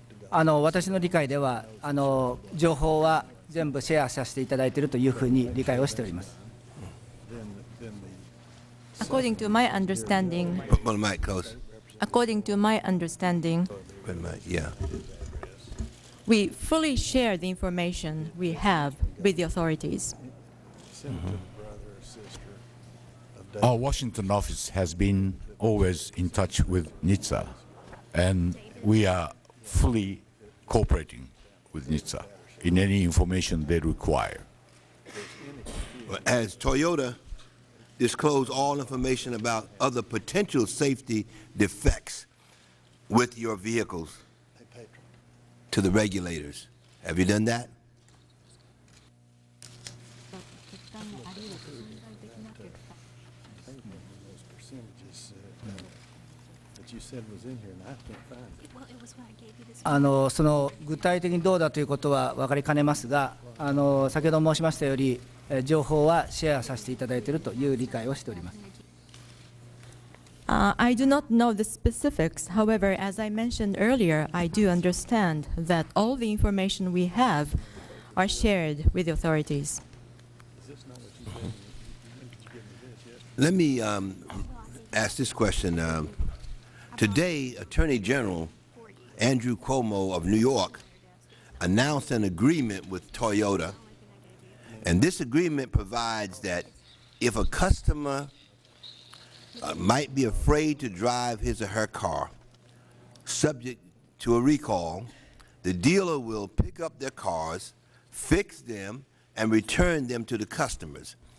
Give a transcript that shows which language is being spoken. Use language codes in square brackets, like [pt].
[ja] 私の理解では情報は全部シェアさせていただいているというふうに理解をしております。 [en] According to my understanding, Put the mic close. according to my understanding, Put the mic, yeah. we fully share the information we have with the authorities. Our Washington office has been always in touch with NHTSA, and we are fully cooperating with NHTSA in any information they require. Has Toyota disclosed all information about other potential safety defects with your vehicles to the regulators? Have you done that? Those percentages that you said was in here, and I can't find it. Well, it was when I gave you this. [ja] その具体的にどうだということは分かりかねますが、先ほど申しましたより、情報はシェアさせていただいているという理解をしております。 [en] I do not know the specifics. However, as I mentioned earlier, I do understand that all the information we have are shared with the authorities. Let me ask this question. Today, Attorney General Andrew Cuomo of New York announced an agreement with Toyota, and this agreement provides that if a customer might be afraid to drive his or her car, subject to a recall, the dealer will pick up their cars, fix them, and return them to the customers.